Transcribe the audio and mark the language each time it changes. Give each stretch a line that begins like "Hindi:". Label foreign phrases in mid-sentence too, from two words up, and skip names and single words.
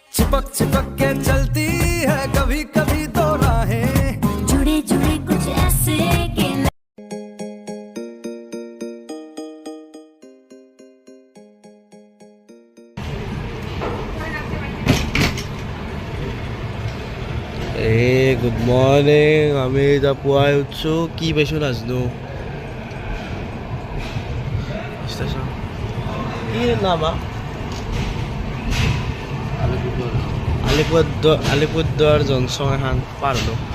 Hindi: चिपक चिपक के चलती है कभी कभी तो राहें जुड़े जुड़े कुछ ऐसे के
English: Good morning
Assamese: আমি এতিয়া পুৱাই উঠছোঁ কি পাইছোঁ নাজানো ষ্টেচন কি নাম আলিপুৰদুৱাৰ জংচন এখন পাৰ হ'লোঁ